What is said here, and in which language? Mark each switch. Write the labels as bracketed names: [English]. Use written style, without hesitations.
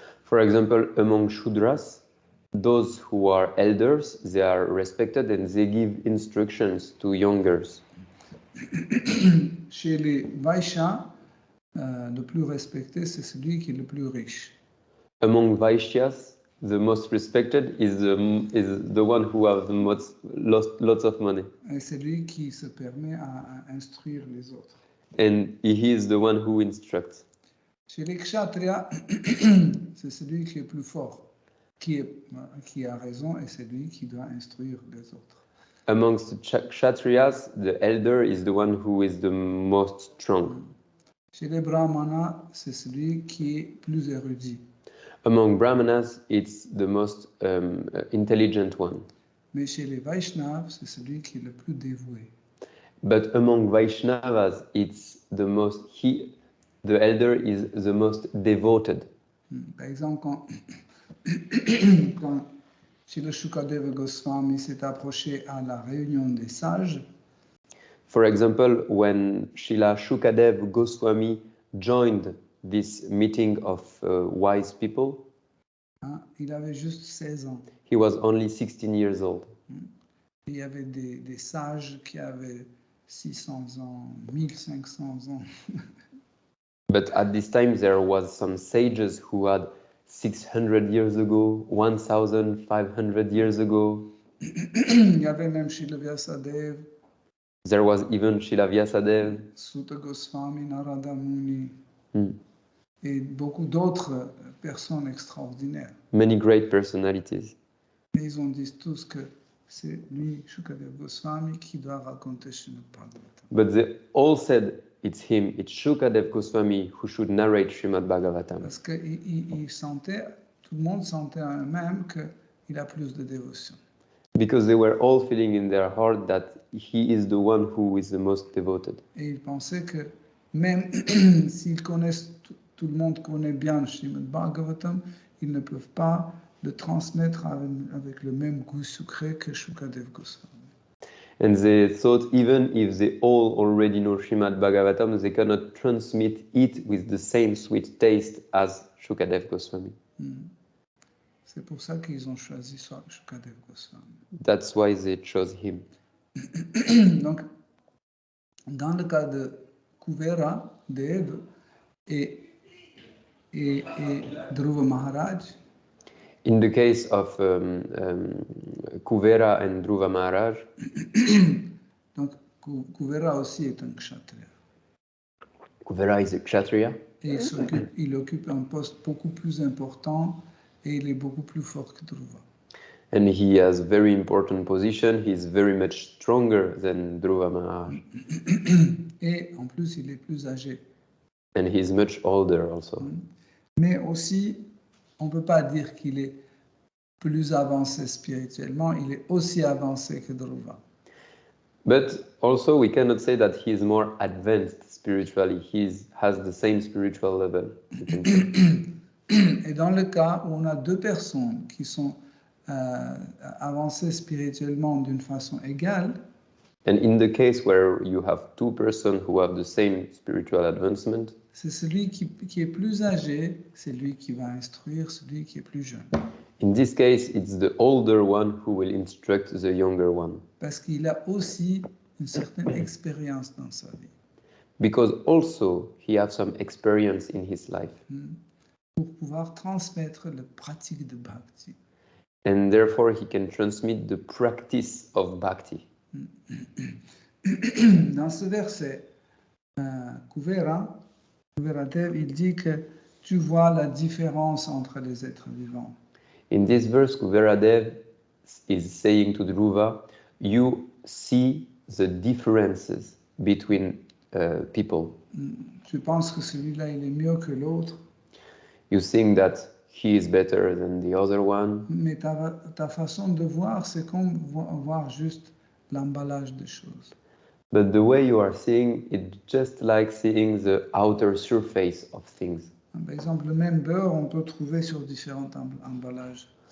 [English] For example, among Shudras, those who are elders, they are respected and they give instructions to youngers. [French] Chez les Vaishyas, le plus respecté, c'est celui qui est le plus riche. [English] Among Vaishyas, the most respected is the one who has the most lots of money. [French] Et c'est lui qui se permet à instruire les autres. [English] And he is the one who instructs. [French] Chez les Kshatriyas, c'est celui qui est plus fort, qui a raison et c'est lui qui doit instruire les autres. [English] Amongst the Kshatriyas, the elder is the one who is the most strong. [French] Chez les Brahmanas, c'est celui qui est plus érudit. [English] Among Brahmanas, it's the most intelligent one. [French] Mais chez les Vaishnavas, c'est celui qui est le plus dévoué. [English] But among Vaishnavas, it's the elder is the most devoted. [French] Par exemple, quand Srila Shukadeva Goswami s'est approché à la réunion des sages, [English] For example, when Srila Shukadev Goswami joined this meeting of wise people, [French] il avait juste 16 ans. [English] he was only 16 years old. [French] Il y avait des sages qui avaient 600 ans, 1500 ans. [English] But at this time, there was some sages who had 600 years ago, 1,500 years ago. [French] Il y avait même Srila Vyasadeva, [English] There was even Srila Vyasadeva, Sutta Goswami, Narada Muni, Hmm. [French] et beaucoup d'autres personnes extraordinaires. [English] many great personalities. [French] Et ils ont dit tous que c'est lui, Shukadeva Goswami, qui doit raconter Srimad Bhagavatam. [English] But they all said it's him, it's Shukadev Goswami who should narrate Srimad Bhagavatam. [French] Parce que tout le monde sentait en eux-mêmes qu'il a plus de dévotion. [English] Because they were all feeling in their heart that he is the one who is the most devoted. [French] Et ils pensaient que même s'ils connaissent, tout le monde connaît bien Srimad Bhagavatam, ils ne peuvent pas le transmettre avec le même goût sucré que Shukadeva Goswami. [English] And they thought even if they all already know Srimad Bhagavatam, they cannot transmit it with the same sweet taste as Shukadev Goswami. [French] C'est pour ça qu'ils ont choisi Shukadeva Goswami. [English] That's why they chose him. [French] Donc, dans le cas de Kuvera, Dev, et et Dhruva Maharaj. [English] In the case of Kuvera and Dhruva Maharaj, [French] Donc Kuvera aussi est un kshatriya. [English] Kuvera is a Kshatriya, [French] Et il occupe un poste beaucoup plus important et il est beaucoup plus fort que Dhruva. [English] and he has very important position. He's very much stronger than Dhruva Maharaj, [French] Et en plus, il est plus âgé. [English] and he's much older also. [French] Mais aussi, on ne peut pas dire qu'il est plus avancé spirituellement, il est aussi avancé que Dhruva. [English] But also, we cannot say that he is more advanced spiritually. He has the same spiritual level. You can say. [French] Et dans le cas où on a deux personnes qui sont avancées spirituellement d'une façon égale, [English] And in the case where you have two persons who have the same spiritual advancement, [French] c'est celui qui est plus âgé, c'est lui qui va instruire celui qui est plus jeune. [English] in this case, it's the older one who will instruct the younger one. [French] Parce qu'il a aussi une certaine expérience dans sa vie. [English] Because also he has some experience in his life. [French] Pour pouvoir transmettre la pratique de bhakti. [English] And therefore he can transmit the practice of bhakti. [French] Dans ce verset, Kuvera Dev, il dit que tu vois la différence entre les êtres vivants. [English] In this verse, Kuveradev is saying to Dhruva, you see the differences between people. [French] Tu penses que celui-là, il est mieux que l'autre, [English] You think that he is better than the other one, [French] mais ta façon de voir, c'est comme voir juste l'emballage des choses. [English] but the way you are seeing it, just like seeing the outer surface of things. [French] Par exemple, le même beurre, on peut trouver sur différents emballages.